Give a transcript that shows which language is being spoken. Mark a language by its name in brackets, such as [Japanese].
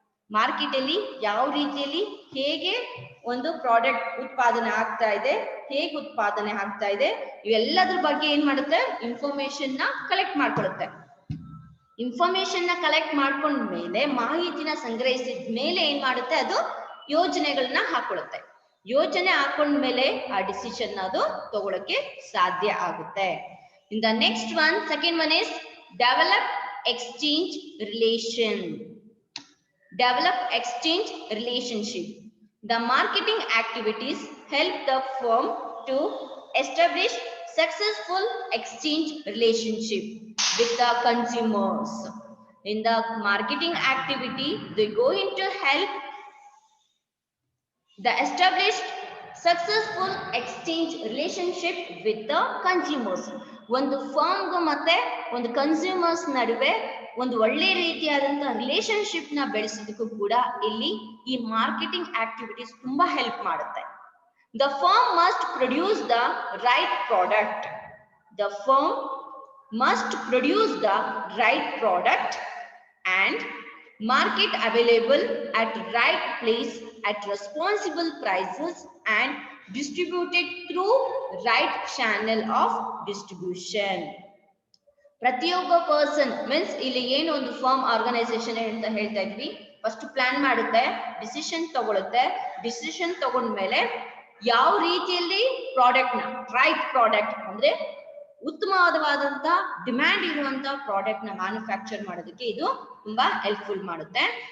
[Kannada] Market ಅಲ್ಲಿ ಯಾವ ರೀತಿಯಲ್ಲಿ ಹೇಗೆ ಒಂದು ಪ್ರಾಡಕ್ಟ್ ಉತ್ಪಾದನೆ ಆಗ್ತಾ ಇದೆ, ಹೇಗೆ ಉತ್ಪಾದನೆ ಆಗ್ತಾ ಇದೆ, ಇವೆಲ್ಲದ್ರ ಬಗ್ಗೆ ಏನ್ ಮಾಡುತ್ತೆ, ಇನ್ಫಾರ್ಮೇಶನ್ ನ ಕಲೆಕ್ಟ್ ಮಾಡ್ಕೊಳುತ್ತೆ. ಇನ್ಫಾರ್ಮೇಶನ್ ನ ಕಲೆಕ್ಟ್ ಮಾಡ್ಕೊಂಡ್ಮೇಲೆ, ಮಾಹಿತಿನ ಸಂಗ್ರಹಿಸಿದ ಮೇಲೆ ಏನ್ ಮಾಡುತ್ತೆ, ಅದು ಯೋಜನೆಗಳನ್ನ ಹಾಕೊಳ್ಳುತ್ತೆ. ಯೋಜನೆ ಹಾಕೊಂಡ್ಮೇಲೆ ಆ ಡಿಸಿಷನ್ ಅದು ತಗೊಳಕ್ಕೆ ಸಾಧ್ಯ ಆಗುತ್ತೆ. [English] In the next one, second one is develop exchange relation. Develop exchange relationship. The marketing activities help the firm to establish successful exchange relationship with the consumers. In the marketing activity, they going to help the established successful exchange relationship with the consumers. [Kannada] ಒಂದು ಫರ್ಮ್ಗೂ ಮತ್ತೆ ಒಂದು consumers ನಡುವೆ ಒಂದು ಒಳ್ಳೆ ರೀತಿಯಾದಂತಹ relationship ನ ಬೆಳೆಸೋದಕ್ಕೂ ಕೂಡ ಇಲ್ಲಿ ಈ ಮಾರ್ಕೆಟಿಂಗ್ ಆಕ್ಟಿವಿಟೀಸ್ ತುಂಬಾ ಹೆಲ್ಪ್ ಮಾಡುತ್ತೆ. [English] The firm must produce the right product. The firm must produce the right product and market available at right place at responsible prices and distributed through right channel of distribution. [Kannada] ಪ್ರತಿಯೊಬ್ಬ person means ಇಲ್ಲಿ ಏನು ಒಂದು firm organisation ಅಂತ ಹೇಳ್ತಾ ಇದ್ವಿ, first plan ಮಾಡುತ್ತೆ, decision ತಗೊಳುತ್ತೆ, decision ತಗೊಂಡ್ಮೇಲೆ ಯಾವ ರೀತಿಯಲ್ಲಿ ಪ್ರಾಡಕ್ಟ್ ನ ರೈಟ್ ಪ್ರಾಡಕ್ಟ್ ಅಂದ್ರೆ ಉತ್ತಮವಾದಂತ ಡಿಮ್ಯಾಂಡ್ ಇರುವಂತ ಪ್ರಾಡಕ್ಟ್ ನ ಮ್ಯಾನುಫ್ಯಾಕ್ಚರ್ ಮಾಡೋದಕ್ಕೆ ಇದು ತುಂಬಾ ಹೆಲ್ಪ್ಫುಲ್ ಮಾಡುತ್ತೆ.